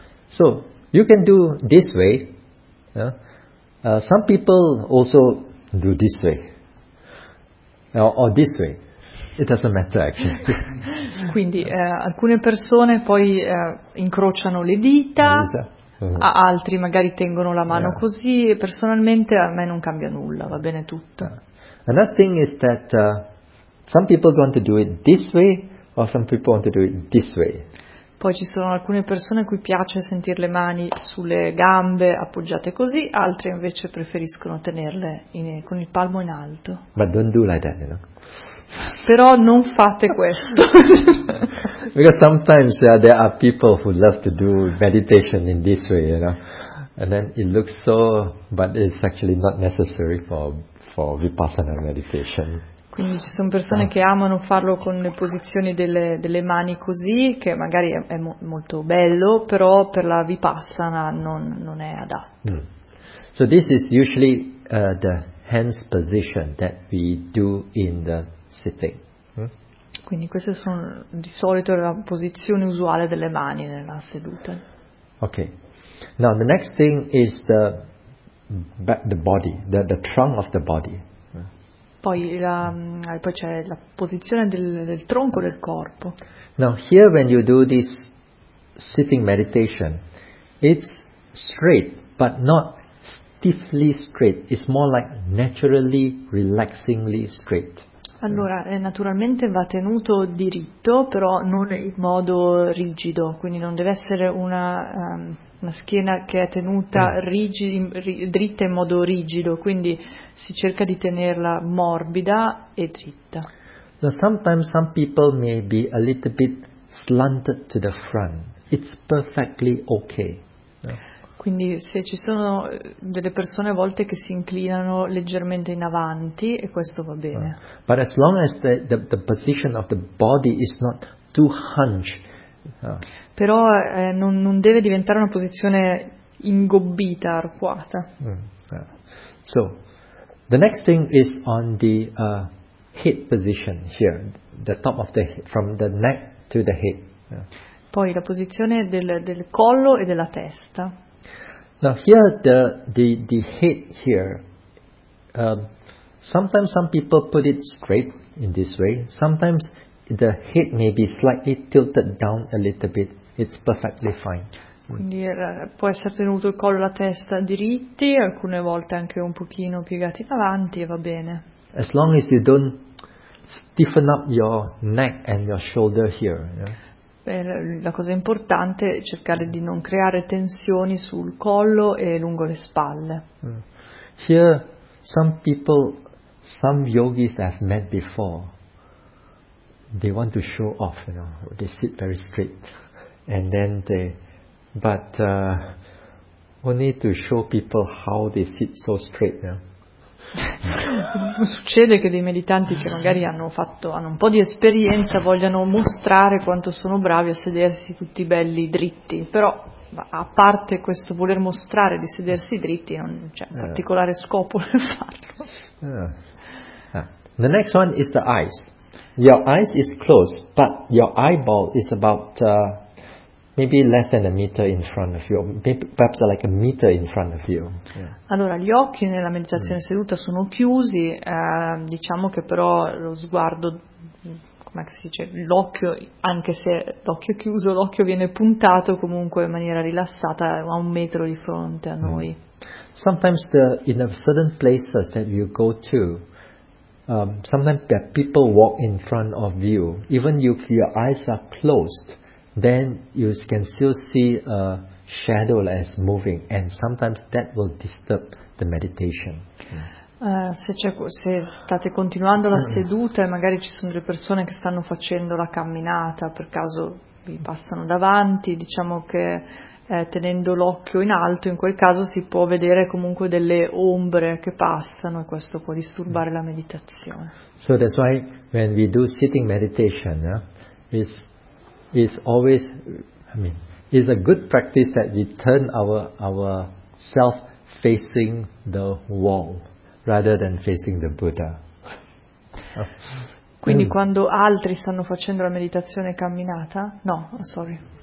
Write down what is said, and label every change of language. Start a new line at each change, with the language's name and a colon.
English: So you can do this way. Yeah? Some people also do this way or this way. It doesn't matter actually.
Italian: Quindi alcune persone poi incrociano le dita. Altri magari tengono la mano così. Personalmente a me non cambia nulla. Va bene tutto.
English: Another thing is that some people want to do it this way, or some people want to do it this way.
Italian: Poi ci sono alcune persone a cui piace sentire le mani sulle gambe appoggiate così, altre invece preferiscono tenerle con il palmo in alto.
English: But don't do like that, you know.
Italian: Però non fate questo.
English: Because sometimes there are people who love to do meditation in this way, you know. And then it looks so, but it's actually not necessary for Vipassana meditation.
Italian: Quindi ci sono persone che amano farlo con le posizioni delle mani così, che magari è molto bello, però per la Vipassana non è adatto.
English: So this is usually the hands position that we do in the sitting.
Italian: Quindi queste sono di solito la posizione usuale delle mani nella seduta.
English: Ok. Now the next thing is the body, the trunk of the body.
Italian: Poi c'è la posizione del tronco del corpo.
English: Now here when you do this sitting meditation, it's straight but not stiffly straight. It's more like naturally, relaxingly straight.
Italian: Allora, naturalmente va tenuto diritto, però non in modo rigido, quindi non deve essere una schiena che è tenuta dritta in modo rigido, quindi si cerca di tenerla morbida e dritta.
English: So sometimes some people may be a little bit slanted to the front. It's perfectly okay.
Italian: Quindi se ci sono delle persone a volte che si inclinano leggermente in avanti, e questo va bene.
English: But as long as the position of the body is not too hunched.
Italian: Però non deve diventare una posizione ingobbita, arcuata.
English: So, the next thing is on the head position here, the top of the head, from the neck to the head.
Italian: Poi la posizione del collo e della testa.
English: Now here the head here, sometimes some people put it straight in this way, sometimes the head may be slightly tilted down a little bit, it's perfectly fine.
Italian: Quindi può essere tenuto il collo e la testa diritti, alcune volte anche un pochino piegati in avanti e va bene.
English: As long as you don't stiffen up your neck and your shoulder here, yeah?
Italian: La cosa importante è cercare di non creare tensioni sul collo e lungo le spalle.
English: Here some people, some yogis I've met before, they want to show off, you know, they sit very straight and then they, but only to show people how they sit so straight, you know.
Italian: Succede che dei meditanti che magari hanno un po' di esperienza vogliano mostrare quanto sono bravi a sedersi tutti belli dritti, però a parte questo voler mostrare di sedersi dritti non c'è particolare scopo nel farlo.
English: The next one is the eyes. Your eyes is closed but your eyeball is about maybe less than a meter in front of you, perhaps like a meter in front of you.
Italian: Allora, gli occhi nella meditazione seduta sono chiusi, diciamo che però lo sguardo come si dice, l'occhio, anche se l'occhio è chiuso, l'occhio viene puntato comunque in maniera rilassata a un metro di fronte a noi.
English: Sometimes in certain places that you go to, sometimes that people walk in front of you. Even if your eyes are closed, then you can still see a shadow that's moving, and sometimes that will disturb the meditation.
Italian: Se state continuando la seduta e magari ci sono delle persone che stanno facendo la camminata, per caso vi passano davanti, diciamo che tenendo l'occhio in alto, in quel caso si può vedere comunque delle ombre che passano e questo può disturbare la meditazione.
English: So that's why when we do sitting meditation, it's a good practice that we turn our self facing the wall rather than facing the Buddha.
Italian: Quindi quando altri stanno facendo la meditazione camminata? No,
English: oh, sorry.